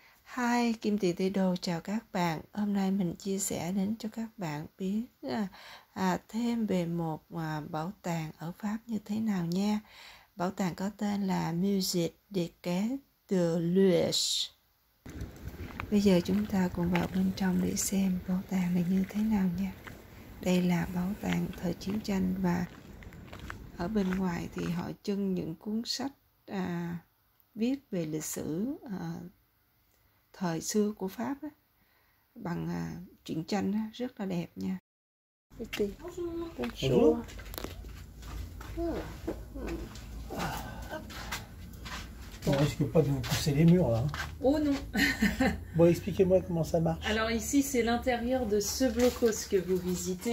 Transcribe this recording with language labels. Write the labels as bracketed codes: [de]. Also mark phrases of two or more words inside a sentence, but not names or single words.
[vi] Hi, Kim Tiền Tây Đồ chào các bạn. Hôm nay mình chia sẻ đến cho các bạn biết thêm về một bảo tàng ở Pháp như thế nào nha. Bảo tàng có tên là Musée des Quais de l'Oise. Bây giờ chúng ta cùng vào bên trong để xem bảo tàng này như thế nào nha. Đây là bảo tàng thời chiến tranh và ở bên ngoài thì họ trưng những cuốn sách viết về lịch sử thời xưa của Pháp á, bằng truyện tranh á, rất là đẹp nha. [fr] Bonjour. On risque pas de vous pousser les murs là. Oh non. Bon, expliquez-moi comment ça marche. Alors ici c'est l'intérieur de ce blocos que vous visitez.